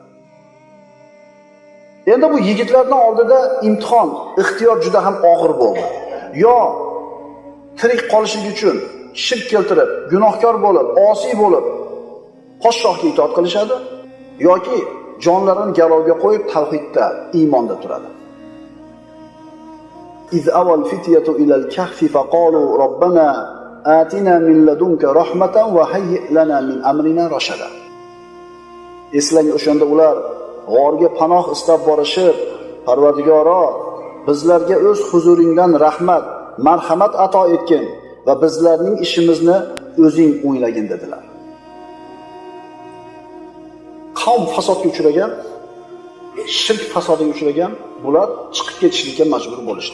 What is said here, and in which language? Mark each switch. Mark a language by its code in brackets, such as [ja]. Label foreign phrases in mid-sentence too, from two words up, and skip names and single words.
[uz] Endi bu yigitlarning oldida imtihon, ixtiyor juda ham og'ir bo'ldi. Yo tirik qolishlik uchun shirk keltirib, gunohkor bo'lib, osiy bo'lib, podshohga itoat qilishadi, yoki jonlarini garovga qo'yib tavhidda, iymonda turadi. [ar] إذ أوى الفتية إلى الكهف فقالوا ربنا آتنا من لدنك رحمة وهيئ لنا من أمرنا رشدا. [uz] Eslang, o'shanda ular g'orga panoh istab borishib, Parvardigoro, bizlarga o'z huzuringdan rahmat, marhamat ato etgin va bizlarning ishimizni o'zing o'ylagin dedilar. Qavm fasodga uchragan, shirk fasodiga uchragan, bular chiqib ketishlikka majbur bo'lishdi.